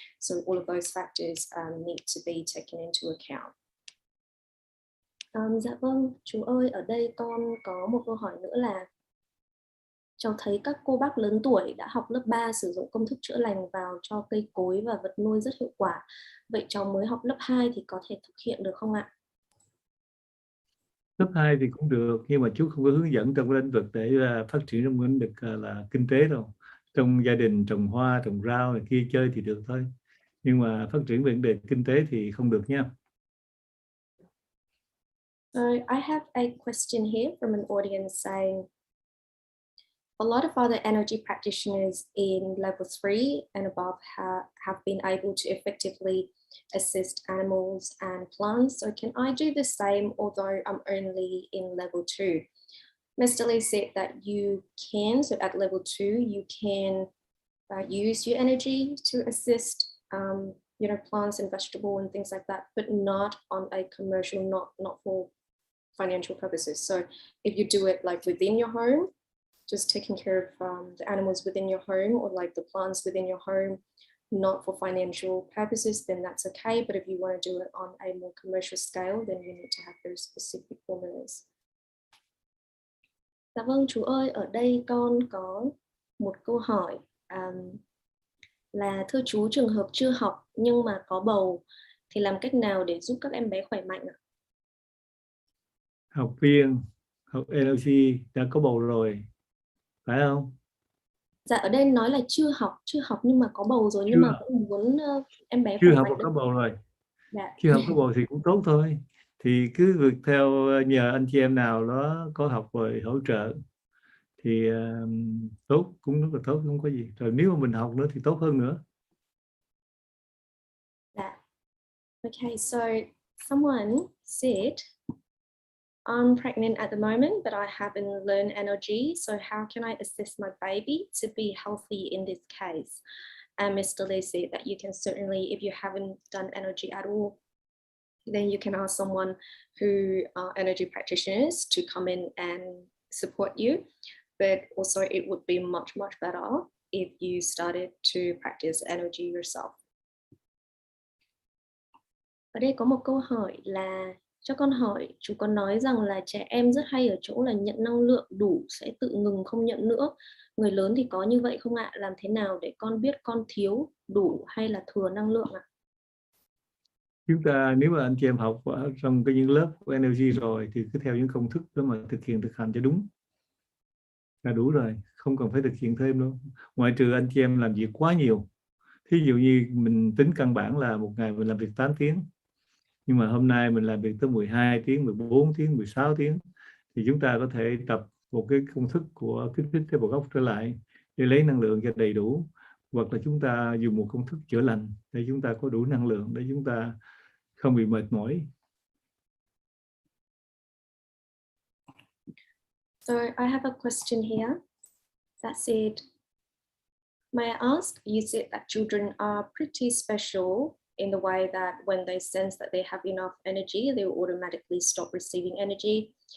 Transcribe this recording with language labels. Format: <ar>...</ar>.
<en>So all of those factors need to be taken into account.</en> <vi>Dạ vâng, chú ơi, ở đây con có một câu hỏi nữa là cháu thấy các cô bác lớn tuổi đã học lớp 3 sử dụng công thức chữa lành vào cho cây cối và vật nuôi rất hiệu quả. Vậy cháu mới học lớp 2 thì có thể thực hiện được không ạ? Lớp 2 thì cũng được, nhưng mà chú không có hướng dẫn trong lĩnh vực để phát triển trong lĩnh vực là kinh tế đâu. Trong gia đình trồng hoa, trồng rau này kia chơi thì được thôi. Nhưng mà phát triển về vấn đề kinh tế thì không được nha.</vi> <en>So I have a question here from an audience saying, a lot of other energy practitioners in level 3 and above have been able to effectively assist animals and plants. So can I do the same, although I'm only in level 2? Mr. Lee said that you can, so at level 2, you can use your energy to assist plants and vegetable and things like that, but not on a commercial, not for financial purposes. So if you do it like within your home, just taking care of the animals within your home, or like the plants within your home, not for financial purposes, then that's okay. But if you want to do it on a more commercial scale, then you need to have those specific formulas.</en> <vi>Dạ vâng, chú ơi, ở đây con có một câu hỏi là thưa chú, trường hợp chưa học nhưng mà có bầu thì làm cách nào để giúp các em bé khỏe mạnh ạ? Học viên học NLG đã có bầu rồi, phải không? Dạ, ở đây nói là chưa học nhưng mà có bầu rồi, nhưng mà cũng muốn em bé chưa khỏe học mạnh. và có bầu rồi. Dạ. Chưa học có bầu thì cũng tốt thôi. Thì cứ việc theo nhờ anh chị em nào đó có học rồi hỗ trợ thì tốt, cũng rất là tốt, không có gì. Rồi nếu mà mình học nữa thì tốt hơn nữa. Dạ.</vi> <en>Okay, so someone said, I'm pregnant at the moment, but I haven't learned NLG. So how can I assist my baby to be healthy in this case? And Mr. Lee said that you can certainly, if you haven't done NLG at all, then you can ask someone who are energy practitioners to come in and support you. But also it would be much, much better if you started to practice energy yourself.</en> <vi>Ở đây có một câu hỏi là cho con hỏi, chú có nói rằng là trẻ em rất hay ở chỗ là nhận năng lượng đủ sẽ tự ngừng không nhận nữa. Người lớn thì có như vậy không ạ? Làm thế nào để con biết con thiếu, đủ hay là thừa năng lượng ạ? Chúng ta nếu mà anh chị em học ở trong những lớp của NLG rồi thì cứ theo những công thức đó mà thực hành cho đúng là đủ rồi, không cần phải thực hiện thêm đâu. Ngoại trừ anh chị em làm việc quá nhiều. Thí dụ như mình tính căn bản là một ngày mình làm việc 8 tiếng. Nhưng mà hôm nay mình làm việc tới 12 tiếng, 14 tiếng, 16 tiếng. Thì chúng ta có thể tập một cái công thức của kích thích tế bào gốc trở lại để lấy năng lượng cho đầy đủ. Hoặc là chúng ta dùng một công thức chữa lành để chúng ta có đủ năng lượng để chúng ta không bị mệt mỏi.</vi> <en>So I have a question here that said, may I ask, you said that children are pretty special in the way that when they sense that they have enough energy, they will automatically stop receiving energy.</en>